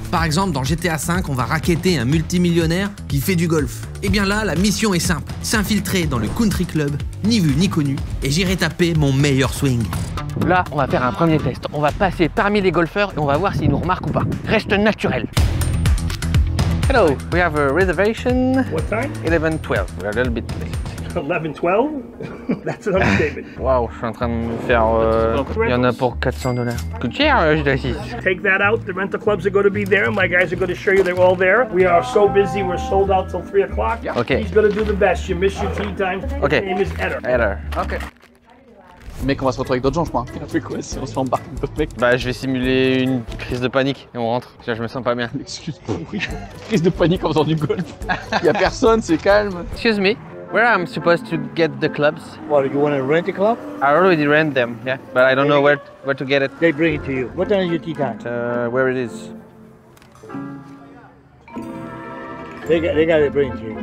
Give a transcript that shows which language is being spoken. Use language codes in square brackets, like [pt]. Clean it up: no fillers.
[fr] Par exemple, dans GTA 5, on va racketter un multimillionnaire qui fait du golf. Et bien là, la mission est simple. S'infiltrer dans le country club, ni vu ni connu, et j'irai taper mon meilleur swing. Là, on va faire un premier test. On va passer parmi les golfeurs et on va voir s'ils nous remarquent ou pas. Reste naturel. [en] Hello, we have a reservation. What time? 11:12. We're a little bit late. 11:12? That's an understatement. [fr] Waouh, je suis en train de me faire. Il y en a pour $400. Coûte cher, GTA 6. [en] Take that out. The rental clubs are going to be there. My guys are going to show you they're all there. We are so busy. We're sold out till 3 o'clock. Okay. He's going to do the best. You miss your tea time. Okay. His name is Eder. [fr] Alors. Ok. Mec, on va se retrouver avec d'autres gens, je crois. On fait quoi si on se fait embarquer avec d'autres mecs? Bah, je vais simuler une crise de panique et on rentre. Parce que je me sens pas bien. Excuse-moi. Crise de panique en faisant du golf. Y'a personne, c'est calme. [en] Excuse me, where I'm supposed to get the clubs? What, you want to rent a club? I already rent them, yeah. But I don't know where to get it. They bring it to you. What time is your tea time? Where it is. They got to bring it to you.